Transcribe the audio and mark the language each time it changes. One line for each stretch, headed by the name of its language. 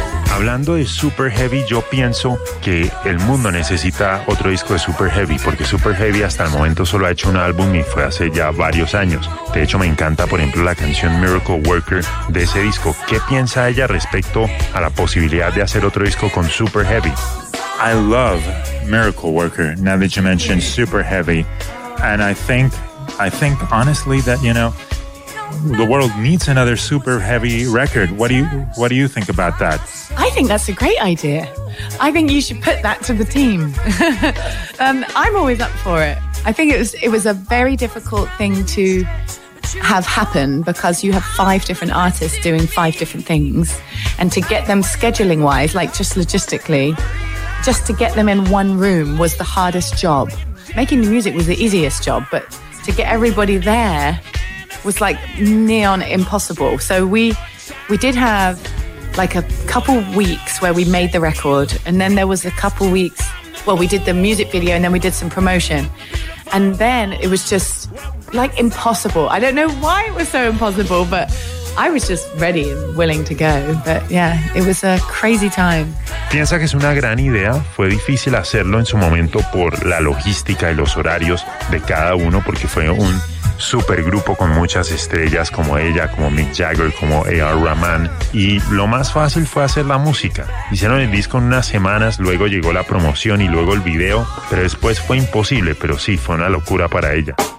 Spanish: Hablando de Super Heavy, yo pienso que el mundo necesita otro disco de Super Heavy, porque Super Heavy hasta el momento solo ha hecho un álbum, y fue hace ya varios años. De hecho, me encanta, por ejemplo, la canción Miracle Worker de ese disco. ¿Qué piensa ella respecto a la posibilidad de hacer otro disco con Super Heavy?
English: I love Miracle Worker, now that you mentioned Super Heavy. And I think honestly that, you know, the world needs another Super Heavy record. What do you think about that? I think that's a great idea. I think you should put that to the team. I'm always up for it. I think it was a very difficult thing to have happen, because you have five different artists doing five different things, and to get them scheduling wise, like just logistically, just to get them in one room was the hardest job. Making the music was the easiest job, but to get everybody there was like neon impossible. So we did have like a couple weeks where we made the record, and then there was a couple weeks, well, we did the music video, and then we did some promotion, and then it was just like impossible. I don't know why it was so impossible, but I was just ready and willing to go. But yeah, it was a crazy time.
Spanish: ¿Piensa que es una gran idea? Fue difícil hacerlo en su momento por la logística y los horarios de cada uno, porque fue un super grupo con muchas estrellas como ella, como Mick Jagger, como A.R. Rahman, y lo más fácil fue hacer la música. Hicieron el disco en unas semanas, luego llegó la promoción y luego el video, pero después fue imposible, pero sí, fue una locura para ella.